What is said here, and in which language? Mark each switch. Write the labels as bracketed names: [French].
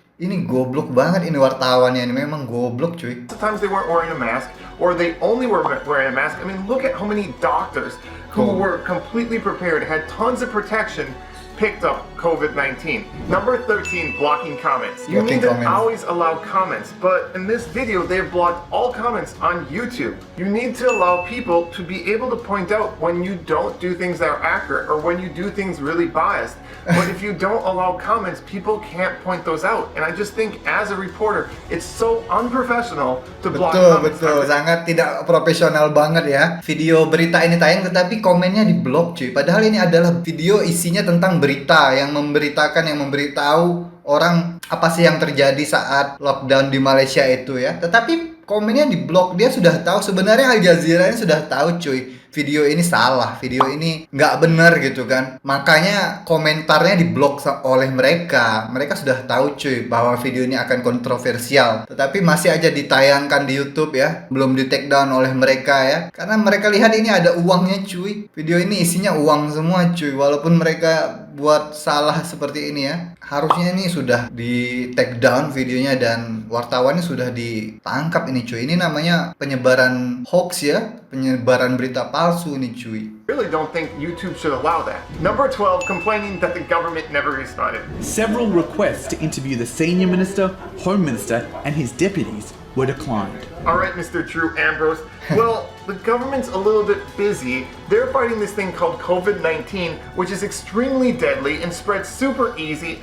[Indonesian] Ini goblok banget ini wartawannya, ini memang goblok cuy. [English] Sometimes they weren't wearing a mask, or they only were wearing a mask. I mean, look at how many doctors who were completely prepared, had tons of protection, picked up COVID-19. Number 13, blocking comments. You need to comments. always allow comments, but in this video, they've blocked all comments on YouTube. You need to allow people to be able to point out when you don't do things that are accurate or when you do things really biased. But if you don't allow comments, people can't point those out. And I just think as a reporter, it's so unprofessional to block comments. [Indonesian] Betul, sangat tidak profesional banget ya. Video berita ini tayang tetapi komennya di-blok cuy. Padahal ini adalah video isinya tentang berita yang memberitahu orang apa sih yang terjadi saat lockdown di Malaysia itu ya. Tetapi komennya di-blok, dia sudah tahu sebenarnya Al Jazeera ini sudah tahu cuy. Video ini salah, video ini nggak benar gitu kan. Makanya komentarnya diblok oleh mereka. Mereka sudah tahu cuy bahwa video ini akan kontroversial. Tetapi masih aja ditayangkan di YouTube ya. Belum di take down oleh mereka ya. Karena mereka lihat ini ada uangnya cuy. Video ini isinya uang semua cuy. Walaupun mereka buat salah seperti ini ya. Harusnya ini sudah di take down videonya dan wartawannya sudah ditangkap ini cuy. Ini namanya penyebaran hoax ya. Penyebaran berita palsu ini cuy. [English] Really don't think YouTube should allow that. Number 12, complaining that the government never responded. Several requests to interview the senior minister, home minister, and his deputies were declined. All right, Mr. Drew Ambrose. Well, the government's a little bit busy. They're fighting this thing called COVID-19, which is extremely deadly and spreads super easy.